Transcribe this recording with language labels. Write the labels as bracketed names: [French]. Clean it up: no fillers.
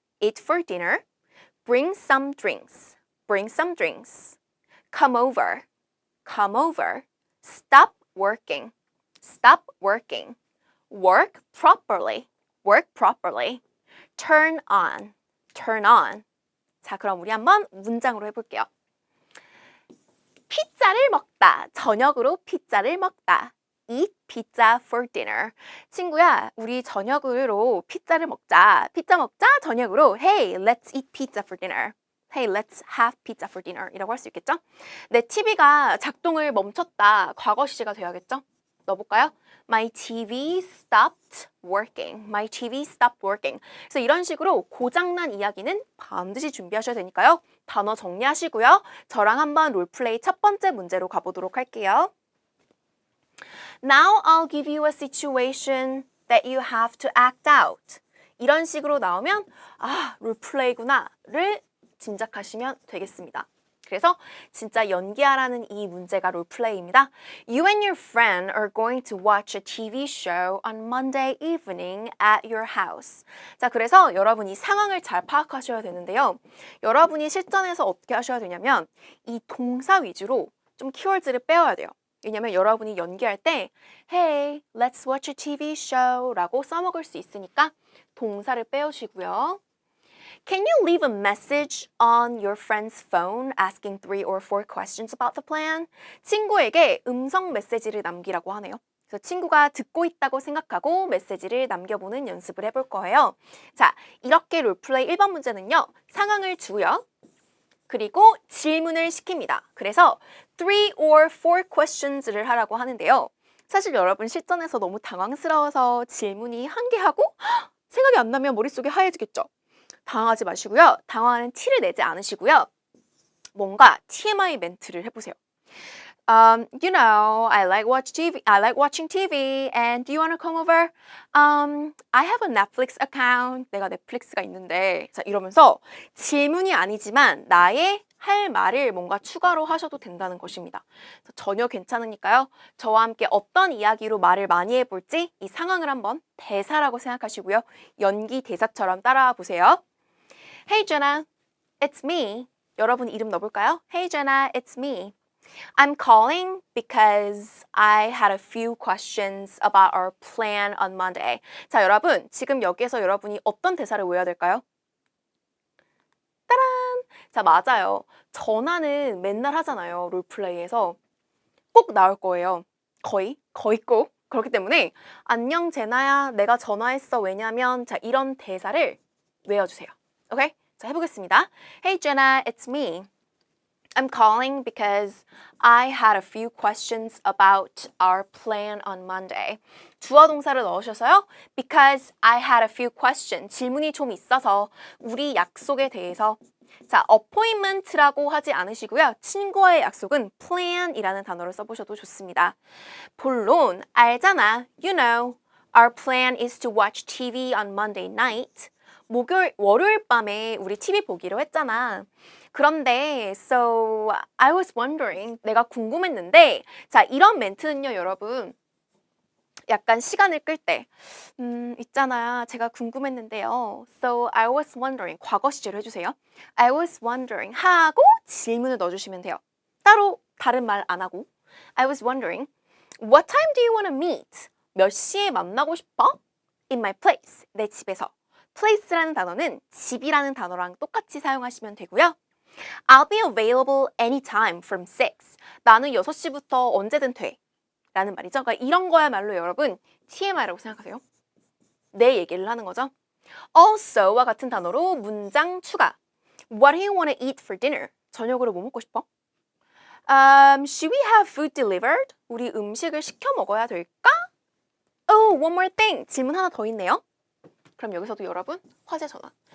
[English] Eat for dinner. Bring some drinks. Bring some drinks. come over, come over. Stop working, stop working. Work properly, work properly. Turn on, turn on. [Korean] 자, 그럼 우리 한번 문장으로 해볼게요. 피자를 먹다, 저녁으로 피자를 먹다. [English] Eat pizza for dinner. [Korean] 친구야, 우리 저녁으로 피자를 먹자. 피자 먹자, 저녁으로. [English] Hey, let's eat pizza for dinner. Hey, let's have pizza for dinner. [Korean] 이라고 할 수 있겠죠? 내 TV가 작동을 멈췄다. 과거 시제가 돼야겠죠? 넣어볼까요? [English] My TV stopped working. My TV stopped working. [Korean] 그래서 이런 식으로 고장난 이야기는 반드시 준비하셔야 되니까요. 단어 정리하시고요. 저랑 한번 롤플레이 첫 번째 문제로 가보도록 할게요. [English] Now I'll give you a situation that you have to act out. [Korean] 이런 식으로 나오면 아, 롤플레이구나를 짐작하시면 되겠습니다. 그래서 진짜 연기하라는 이 문제가 롤플레이입니다. [English] You and your friend are going to watch a TV show on Monday evening at your house. [Korean] 자, 그래서 여러분이 상황을 잘 파악하셔야 되는데요. 여러분이 실전에서 어떻게 하셔야 되냐면 이 동사 위주로 좀 키워드를 빼와야 돼요. 왜냐면 여러분이 연기할 때 [English] Hey, let's watch a TV show [Korean] 라고 써먹을 수 있으니까 동사를 빼오시고요. [English] Can you leave a message on your friend's phone asking 3 or 4 questions about the plan? [Korean] 친구에게 음성 메시지를 남기라고 하네요. 그래서 친구가 듣고 있다고 생각하고 메시지를 남겨보는 연습을 해볼 거예요. 자, 이렇게 롤플레이 1번 문제는요. 상황을 주고요. 그리고 질문을 시킵니다. 그래서 [English] 3 or 4 questions [Korean] 를 하라고 하는데요. 사실 여러분 실전에서 너무 당황스러워서 질문이 한 개 하고 생각이 안 나면 머릿속이 하얘지겠죠? 당황하지 마시고요. 당황하는 티를 내지 않으시고요. 뭔가 TMI 멘트를 해보세요. [English] You know, I like watching TV, and do you want to come over? I have a Netflix account. [Korean] 내가 넷플릭스가 있는데, 자 이러면서 질문이 아니지만 나의 할 말을 뭔가 추가로 하셔도 된다는 것입니다. 전혀 괜찮으니까요. 저와 함께 어떤 이야기로 말을 많이 해볼지 이 상황을 한번 대사라고 생각하시고요. 연기 대사처럼 따라와 보세요. [English] Hey Jenna, it's me. [Korean] 여러분 이름 넣어볼까요? [English] Hey Jenna, it's me. I'm calling because I had a few questions about our plan on Monday. [Korean] 자, 여러분 지금 여기에서 여러분이 어떤 대사를 외워야 될까요? 따란! 자, 맞아요. 전화는 맨날 하잖아요. 롤플레이에서. 꼭 나올 거예요. 거의 꼭. 그렇기 때문에 안녕 제나야, 내가 전화했어. 왜냐면 자, 이런 대사를 외워주세요. 오케이? 자, 해보겠습니다. [English] Hey Jenna, it's me. I'm calling because I had a few questions about our plan on Monday. [Korean] 주어 동사를 넣으셔서요. [English] Because I had a few questions. [Korean] 질문이 좀 있어서 우리 약속에 대해서. 자, appointment라고 하지 않으시고요. 친구와의 약속은 plan이라는 단어를 써보셔도 좋습니다. 본론, 알잖아. [English] You know, our plan is to watch TV on Monday night. [Korean] 월요일 밤에 우리 TV 보기로 했잖아. 그런데 [English] so I was wondering, [Korean] 내가 궁금했는데 자, 이런 멘트는요, 여러분. 약간 시간을 끌 때 있잖아요. 제가 궁금했는데요. [English] So I was wondering. [Korean] 과거 시제로 해주세요. [English] I was wondering [Korean] 하고 질문을 넣어주시면 돼요. 따로 다른 말 안 하고 [English] I was wondering What time do you want to meet? [Korean] 몇 시에 만나고 싶어? [English] In my place. [Korean] 내 집에서. place라는 단어는 집이라는 단어랑 똑같이 사용하시면 되고요. [English] I'll be available anytime from 6. [Korean] 나는 6시부터 언제든 돼. 라는 말이죠. 그러니까 이런 거야말로 여러분 TMI라고 생각하세요. 내 얘기를 하는 거죠. also와 같은 단어로 문장 추가. [English] What do you want to eat for dinner? [Korean] 저녁으로 뭐 먹고 싶어? [English] Should we have food delivered? [Korean] 우리 음식을 시켜 먹어야 될까? [English] Oh, one more thing. [Korean] 질문 하나 더 있네요. 그럼 여기서도 여러분 화제 전환.